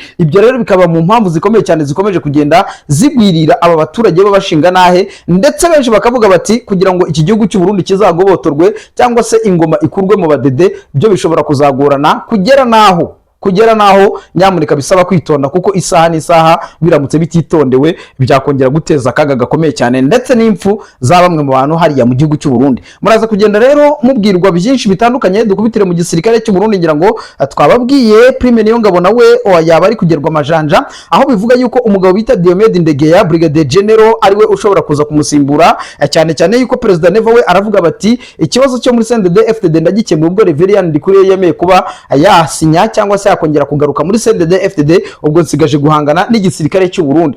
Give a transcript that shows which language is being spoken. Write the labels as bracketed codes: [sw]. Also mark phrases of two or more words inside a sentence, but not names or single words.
[rw] Ibyo rero bikaba mu mpamvu zikomeye cyane zikomeje kugenda zigwirira aba baturage b'abashinga nahe, ndetse benshi bakavuga bati kugira ngo iki gihugu cy'u Burundi kizagobotorwe cyangwa se ingoma ikurwe mu badede, byo bishobora kuzagorana kugera naho nyamuneka bisaba kwitonda, kuko isaha n'isaha biramutse bititondewe byakongera guteza akaga gakomeye cyane, ndetse n'impfu za bamwe mu bantu hariya mu gihugu cy'u Burundi. Muraza kugenda rero mubwirwa byinshi bitandukanye, dukubitire mu gisirikare cy'u Burundi. Ngira ngo twababwiye Prime Niyongabo nawe yaba ari kugerwa amajanja, aho bivuga yuko umugabo bita Diomede Ndegeya Brigadier General ariwe ushobora kuza kumusimbura, cyane yuko President Neva we aravuga bati ikibazo cyo muri CNDD-FDD ndagikemura ubwo Reverien Ndikuriyo yemeye kuba yasinya cyangwa se yakongera kugaruka muri CNDD-FDD, ubwo nsigaje guhangana n'igisirikare cy'u Burundi.